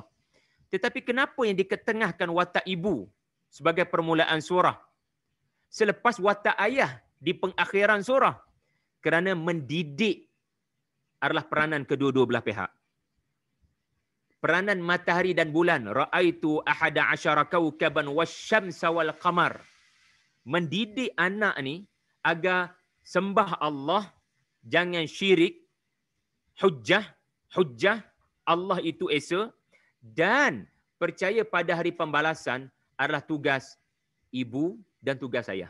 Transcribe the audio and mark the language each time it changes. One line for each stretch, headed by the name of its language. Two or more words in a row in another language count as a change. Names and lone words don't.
Malay: Tetapi kenapa yang diketengahkan watak ibu sebagai permulaan surah selepas watak ayah di pengakhiran surah? Kerana mendidik adalah peranan kedua-dua belah pihak. Peranan matahari dan bulan,
Arabic: ra'aitu ahada asyara kawkaban wasyamsa wal qamar.
Malay: Mendidik anak ni agar sembah Allah, jangan syirik, hujjah Allah itu esa, dan percaya pada hari pembalasan adalah tugas ibu dan tugas ayah.